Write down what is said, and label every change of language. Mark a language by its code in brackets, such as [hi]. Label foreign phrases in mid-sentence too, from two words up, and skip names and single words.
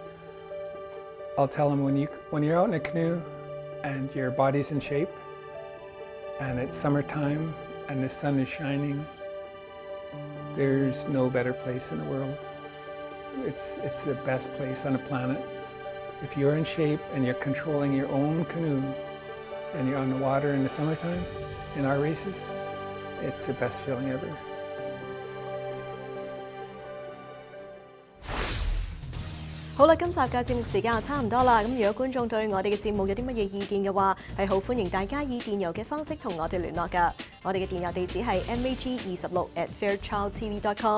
[en] I'll tell them when you're out in a canoe and your body's in shape and it's summertime and the sun is shining, there's no better place in the world. It's the best place on the planet. If you're in shape and you're controlling your own canoe and you're on the water in the summertime, in our races, it's the best feeling ever. [yue] 好啦，今集嘅節目時間就差唔多啦。咁如果觀眾對我哋嘅節目有啲乜嘢意見嘅話，係好歡迎大家以電郵嘅方式同我哋聯絡㗎。我哋嘅電郵地址係 mag26@fairchildtv.com。